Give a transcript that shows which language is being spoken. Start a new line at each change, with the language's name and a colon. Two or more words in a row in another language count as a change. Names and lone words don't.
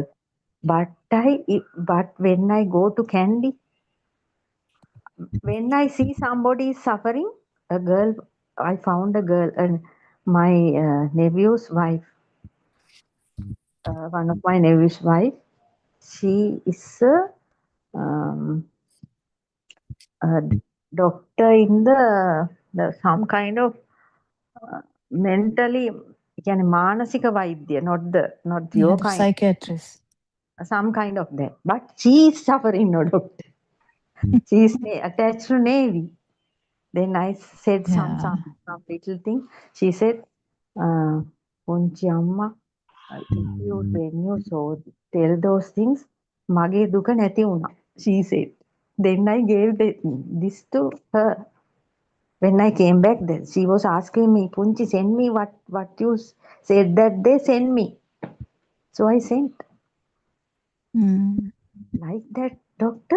English: But when I go to Candy, when I see somebody is suffering, a girl, I found a girl, and my nephew's wife, one of my nephew's wife, she is a doctor in the some kind of mentally,
Sinhala: කියන්නේ මානසික වෛද්‍ය,
English: not your Yeah, kind, psychiatrist. some kind of that. But she is suffering, no, doctor. She is attached to Navy. Then I said some little thing. She said,
Sinhala: "පුංචි අම්මා,
English: when you so tell those things,
Sinhala: මගේ දුක නැති වුණා."
English: She said. Then I gave this to her. When I came back, then she was asking me, "Punchi, send me what you said that day. Send me." So I sent. Like that, doctor.